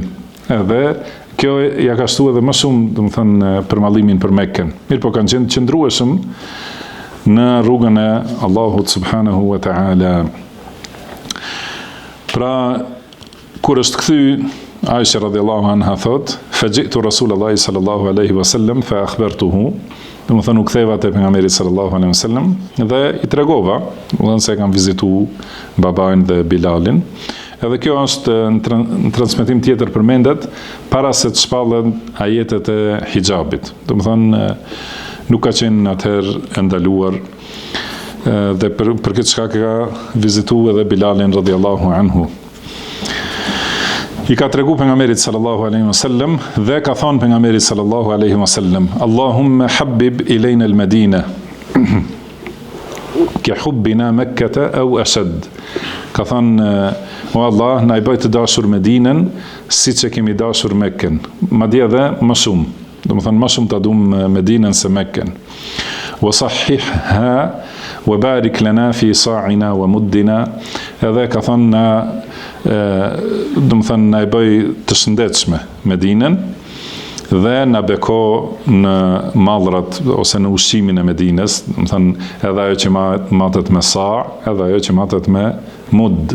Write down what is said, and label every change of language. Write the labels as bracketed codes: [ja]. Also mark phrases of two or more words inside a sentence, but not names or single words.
[sq] Edhe kjo ja ka shtuar edhe më shumë, do të thënë përmallimin për Mekën. Mirë po kanë qenë qëndrueshëm në rrugën e Allahut [ar] سبحانه وتعالى. [sq] Pra kur është kthy Aisha [ar] رضي الله عنها [sq] thot, [ar] فجئت رسول الله صلى الله عليه وسلم فأخبرته, [sq] do të thonë u ktheva te pejgamberi [ar] صلى الله عليه وسلم [sq] dhe i tregova, do të thonë se kam vizituar babain dhe Bilalin. Edhe kjo është në transmetim tjetër përmendet para se të shpallen ajetet e hijabit. Do të thonë nuk ka qenë atëherë e ndaluar, dhe për këtë shkak ka vizituar edhe Bilalin [ar] رضي الله عنه. [sq] I ka tregu pejgamberit [ar] صلى الله عليه وسلم [sq] dhe ka thënë pejgamberi [ar] صلى الله عليه وسلم، اللهم حبب إلينا المدينة كحبنا مكة أو أشد. [sq] Ka thënë, o Allah, na i bëj të dashur Medinën siç e kemi dashur Mekkën, madje edhe më shumë. Do të thonë më shumë ta duam Medinën se Mekkën. [ar] وصححها وبارك لنا في صاعنا ومدنا. [sq] Edhe ka thënë na, do të thënë na i bëj të shëndetshme Medinën dhe na beko në mallrat ose në ushqimin e Medinës, do të thënë edhe ajo që matet me sa', edhe ajo që matet me mud.